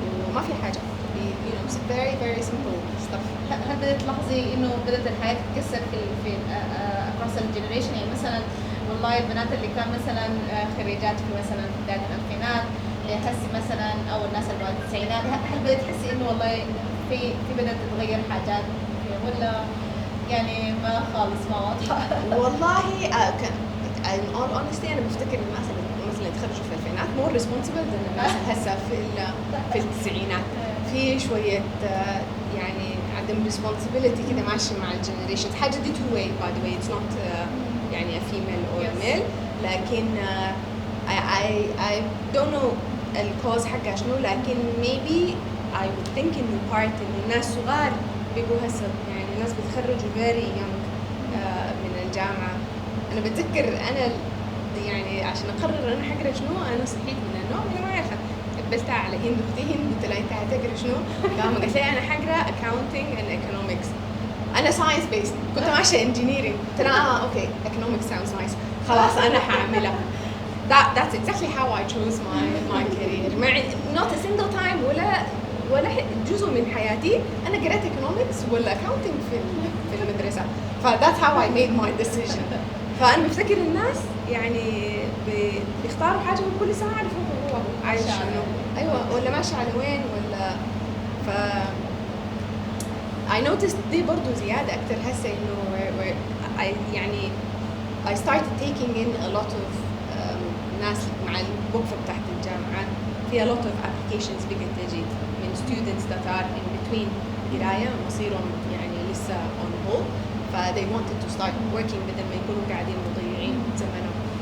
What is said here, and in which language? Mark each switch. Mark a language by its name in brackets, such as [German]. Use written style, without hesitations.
[Arabic] وما في حاجة you know [English] it's very very simple stuff. [Arabic] هل بدأت تلاحظي إنه بدأت الحياة تتكسر في across الجنريشن؟ يعني مثلا والله البنات اللي كان مثلا خريجات في مثلا بداية الألفينات يحسي مثلا او الناس اللي بعد التسعينات هل بدأت تحسي انه والله في بدأت تتغير حاجات ولا يعني ما خالص ما واضحه؟ والله in all honesty انا بفتكر الناس اللي مثلا تخرجوا في الألفينات [English] more responsible than [Arabic] الناس هسه في التسعينات. في شويه يعني عدم responsibility كده ماشي مع الجنريشنز. حاجه دي [English] two way by the way it's not يعني a female or a male [Arabic] لكن I don't know الكوز حقها شنو لكن maybe I would think إنه part إنه الناس صغار بيجوا هسه يعني الناس بتخرجوا very young من الجامعة. أنا بتذكر أنا يعني عشان أقرر أنا حقرأ شنو أنا صحيت من النوم أنا ما عارفة قبلتها على هند أختي هند قلت لها أنت هتقرأ شنو؟ قالت لي أنا حقرأ accounting and economics. أنا science based كنت ماشية engineering قلت لها [English] okay economics sounds nice [Arabic] خلاص أنا حاعملها. [English] That's exactly how I chose my career. Not a single time [Arabic] ولا جزء من حياتي أنا قرأت economics ولا accounting في المدرسة. [English] That's how I made my decision. [Arabic] فأنا بفتكر الناس يعني بيختاروا حاجة وكل ساعة يعرفوا هو عايش شنو أيوة ولا ماشي على وين ولا I noticed دي برضو زيادة أكتر هسه إنه يعني [English] I started taking in [Arabic] a lot of ناس مع الوقفة بتاعت الجامعة في a lot of applications بقت تجي من students that are in between قراية مصيرهم يعني لسه on hold [English] they wanted to start working [Arabic] بدل ما يكونوا قاعدين مضيعين زمنهم.